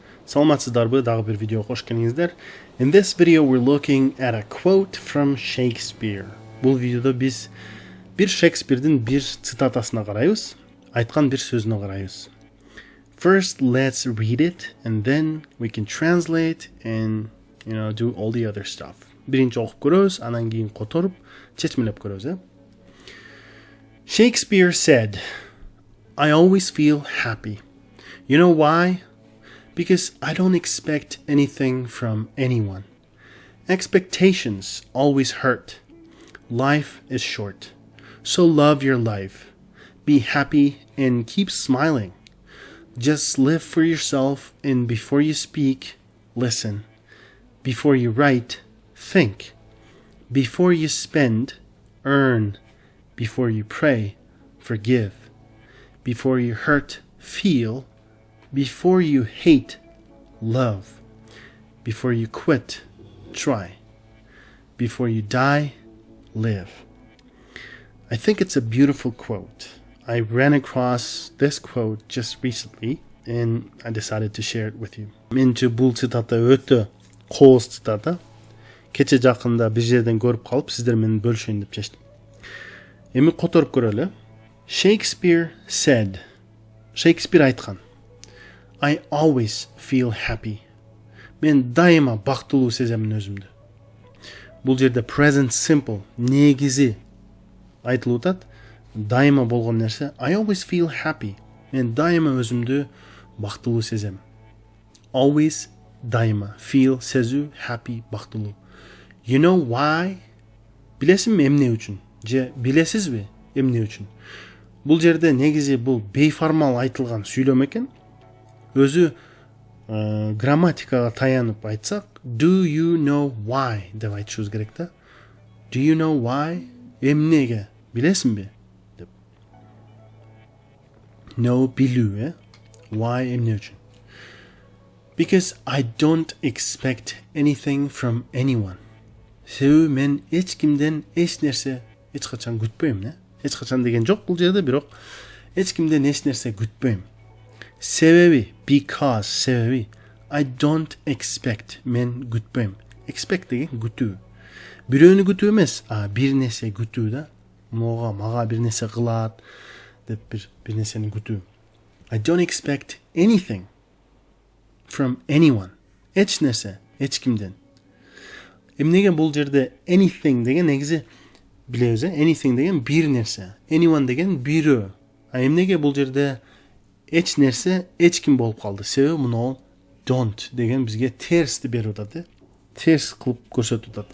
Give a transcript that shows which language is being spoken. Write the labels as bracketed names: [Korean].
[Kyrgyz] Саламатсыздарбы, дагы бир видео кош келиңиздер. [English] In this video we're looking at a quote from Shakespeare. [Kyrgyz] Бул видеодо биз бир Шейкспирден бир цитатасына карайбыз, айткан бир сөзүнө карайбыз. [English] First, let's read it and then we can translate and do all the other stuff. [Kyrgyz] Биринчи окуп көрөбүз, анан кийин которуп, чечмелеп көрөбүз, [English] Shakespeare said, I always feel happy. You know why? Because I don't expect anything from anyone. Expectations always hurt. Life is short. So love your life. Be happy and keep smiling. Just live for yourself, and before you speak, listen. Before you write, think. Before you spend, earn. Before you pray, forgive. Before you hurt, feel. Before you hate, love. Before you quit, try. Before you die, live. I think it's a beautiful quote. I ran across this quote just recently and I decided to share it with you. [Kyrgyz] Менчи бул цитата өтө кооз цитата. Кече жакында бир жерден көрүп калып, сиздер менен бөлүшөйүн деп чечтим. Эми которуп көрөлү. [English] Shakespeare said, Shakespeare [Kyrgyz] айткан, [English] I always feel happy. [Kyrgyz] Мен дайыма бактылуу сеземин өзүмдү. Бул жерде present simple, негизи айтылып атат. Дайыма болгон нерсе, [English] I always feel happy. [Kyrgyz] Мен дайыма өзүмдү бактылуу сезем. Always дайыма, feel сезүү, happy бактылуу. [English] You know why? [Kyrgyz] Билесизби эмне үчүн? Же билесизби эмне үчүн? Бул жерде негизи бул бейформал айтылган сүйлөм экен. Өзү грамматикага таянып айтсак, [English] do you know why [Kyrgyz] деп айтышыбыз керек да. [English] Do you know why? [Kyrgyz] Эмнеге? Билесиңби? деп. No, билүү, Why эмне үчүн? [English] Because I don't expect anything from anyone. [Kyrgyz] Себеби мен эч кимден эч нерсе эч качан күтпөйм, Эч качан деген жок бул жерде, бирок эч кимден эч нерсе күтпөйм. Себеби, because себеби, I don't expect, мен күтпөйм. Expect деген күтүү. Бирөөнү күтүү эмес, бир нерсе күтүү да. Мага бир нерсе кылат деп бир нерсени күтүү. [English] I don't expect anything from anyone. [Kyrgyz] Эч нерсе, эч кимден. Эмнеге бул жерде anything деген негизи билебиз, anything деген бир нерсе, anyone деген бирөө. Эмнеге бул жерде эч нерсе, эч ким болуп калды? Себеби мына don't деген бизге терсти берип атат, терс кылып көрсөтүп атат.